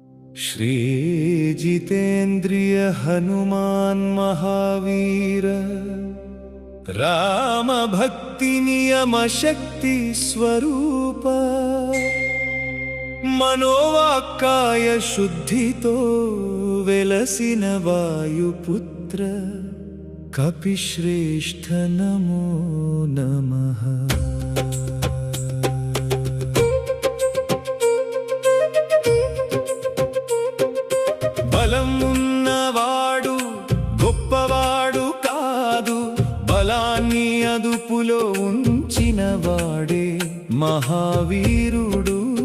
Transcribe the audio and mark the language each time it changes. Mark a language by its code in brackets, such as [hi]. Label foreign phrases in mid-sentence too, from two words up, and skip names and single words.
[sa] श्री जितेन्द्रिय हनुमान महावीर राम भक्ति नियम शक्ति स्वरूप मनोवाक्काय शुद्धितो वेलसिन वायुपुत्र कपिश्रेष्ठ नमो नमः। [te] బలం ఉన్నవాడు గొప్పవాడు కాదు, బలాన్ని అదుపులో ఉంచినవాడే మహావీరుడు.